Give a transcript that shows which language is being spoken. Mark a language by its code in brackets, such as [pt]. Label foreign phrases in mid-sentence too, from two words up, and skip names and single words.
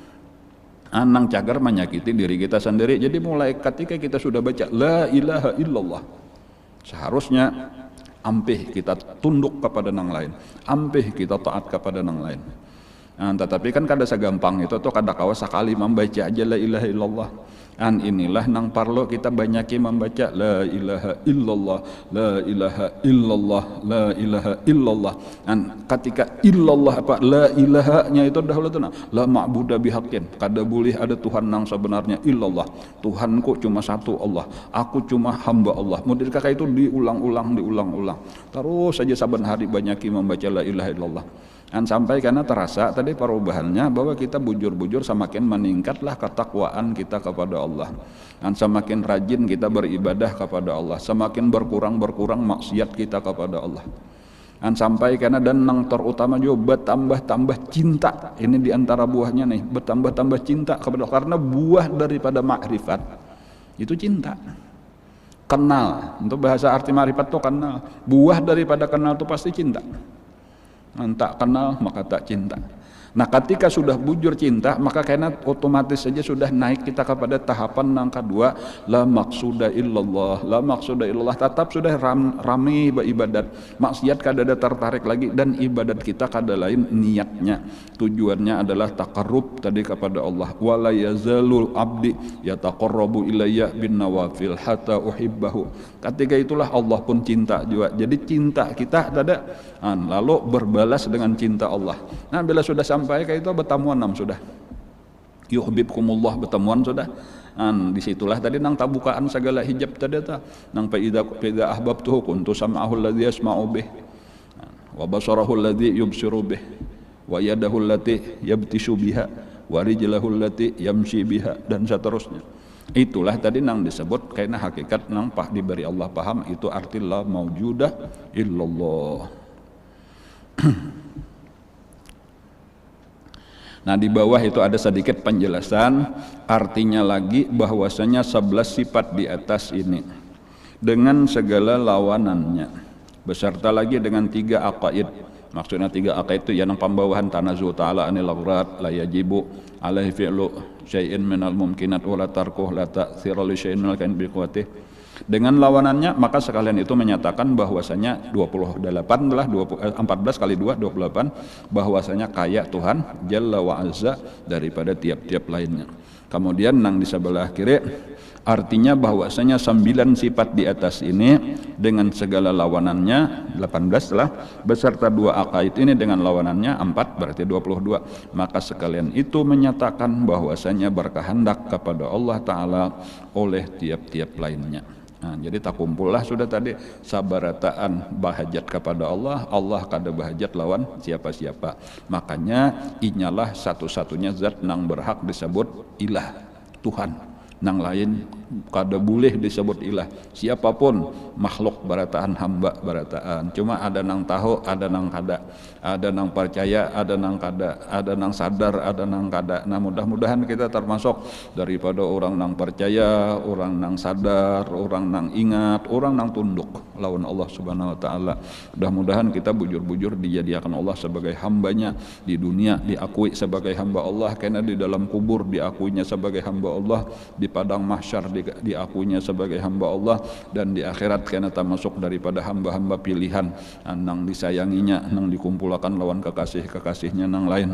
[id] Nang cagar menyakiti diri kita sendiri. Jadi mulai ketika kita sudah baca [ar] لا إله إلا الله, [id] seharusnya ampih kita tunduk kepada nang lain, ampih kita taat kepada nang lain. Tetapi kan kada segampang itu tuh, kada kawa sekali membaca aja [ar] لا إله إلا الله. [id] Inilah nang parlo kita banyaki membaca [ar] لا إله إلا الله لا إله إلا الله لا إله إلا الله. [id] Ketika illallah apa la ilahanya itu dahulu tuh [ar] لا معبود بحق, [id] kada boleh ada Tuhan nang sebenarnya illallah. Tuhanku cuma satu Allah, aku cuma hamba Allah. Mudir kakak itu diulang-ulang terus saja saban hari banyaki membaca la ilaha illallah. Sampai karena terasa tadi perubahannya bahwa kita bujur-bujur semakin meningkatlah ketakwaan kita kepada Allah. Semakin rajin kita beribadah kepada Allah, semakin berkurang maksiat kita kepada Allah. Sampai karena dan nang terutama juga bertambah cinta. Ini diantara buahnya nih, bertambah cinta kepada Allah. Karena buah daripada makrifat itu cinta. Kenal, untuk bahasa arti makrifat itu kenal. Buah daripada kenal itu pasti cinta. Tak kenal maka tak cinta. Nah ketika sudah bujur cinta, maka karena otomatis saja sudah naik kita kepada tahapan yang kedua, [ar] لا مقصود إلا الله. لا مقصود إلا الله, [id] tetap sudah rame beribadat, maksiat kada ada tertarik lagi, dan ibadat kita kada lain niatnya, tujuannya adalah taqarrub tadi kepada Allah. [ar] ولا يزال العبد يتقرب إلي بالنوافل حتى أحبه. [id] Ketika itulah Allah pun cinta juga. Jadi cinta kita ada, lalu berbalas dengan cinta Allah. Nah bila sudah sampai kayak itu bertamuan sudah. yuhibbukumullah bertemuan sudah. Disitulah tadi nang tabukaan segala hijab tadi ta nang [ar] فإذا أحببته كنت سمعه الذي يسمع به وبصره الذي يبصر به ويده التي يبطش بها ورجله التي يمشي بها [id] wa rijlahu allati yamshi biha dan seterusnya. Itulah tadi nang disebut karena hakikat nang diberi Allah paham itu arti [ar] لا موجود إلا الله. [id] Nah di bawah itu ada sedikit penjelasan artinya lagi bahwasanya 11 sifat di atas ini dengan segala lawanannya beserta lagi dengan 3 aqaid. Maksudnya 3 aqaid itu yang pembawahan [ar] تنزه تعالى عن الأغراض لا يجب عليه فعل شيء من الممكنات ولا تركه لا تأثير لشيء من الكائنات بقوته. [id] Dengan lawanannya maka sekalian itu menyatakan bahwasanya 28 adalah 14 kali 2 28 bahwasanya kaya Tuhan [ar] جل وعز [id] daripada tiap-tiap lainnya. Kemudian nang di sebelah kiri artinya bahwasanya 9 sifat di atas ini dengan segala lawanannya 18 lah beserta 2 aqaid ini dengan lawanannya 4 berarti 22. Maka sekalian itu menyatakan bahwasanya berkehendak kepada [ar] الله تعالى [id] oleh tiap-tiap lainnya. Nah, jadi tak kumpullah sudah tadi sabarataan bahajat kepada Allah, Allah kada bahajat lawan siapa-siapa. Makanya inyalah satu-satunya zat nang berhak disebut ilah, Tuhan. Nang lain kada boleh disebut ilah. Siapapun makhluk barataan hamba barataan. Cuma ada nang tahu, ada nang kada, ada nang percaya, ada nang kada, ada nang sadar, ada nang kada. Nah mudah-mudahan kita termasuk daripada orang nang percaya, orang nang sadar, orang nang ingat, orang nang tunduk lawan Allah [ar] سبحانه وتعالى. [id] Mudah-mudahan kita bujur-bujur dijadikan Allah sebagai hambanya di dunia, diakui sebagai hamba Allah, karena di dalam kubur diakuinya sebagai hamba Allah, di padang mahsyar diakuinya sebagai hamba Allah, dan di akhirat karena termasuk daripada hamba-hamba pilihan nang disayanginya, nang dikumpulkan lawan kekasih-kekasihnya nang lain.